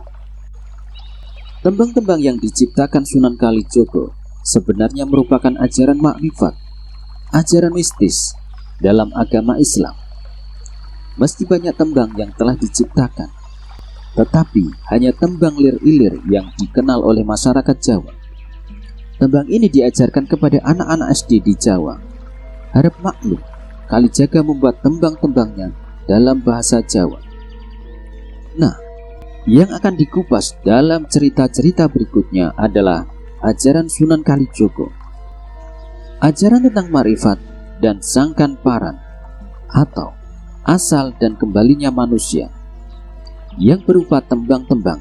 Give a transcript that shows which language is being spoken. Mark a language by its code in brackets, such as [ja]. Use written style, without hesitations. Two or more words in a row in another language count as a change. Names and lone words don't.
[id] Tembang-tembang yang diciptakan Sunan Kalijogo sebenarnya merupakan ajaran makrifat, ajaran mistis dalam agama Islam. Meski banyak tembang yang telah diciptakan, tetapi hanya tembang lir-ilir yang dikenal oleh masyarakat Jawa. Tembang ini diajarkan kepada anak-anak SD di Jawa. Harap maklum, Kalijaga membuat tembang-tembangnya dalam bahasa Jawa. Nah, yang akan dikupas dalam cerita-cerita berikutnya adalah ajaran Sunan Kalijogo. Ajaran tentang makrifat dan sangkan paran atau asal dan kembalinya manusia yang berupa tembang-tembang.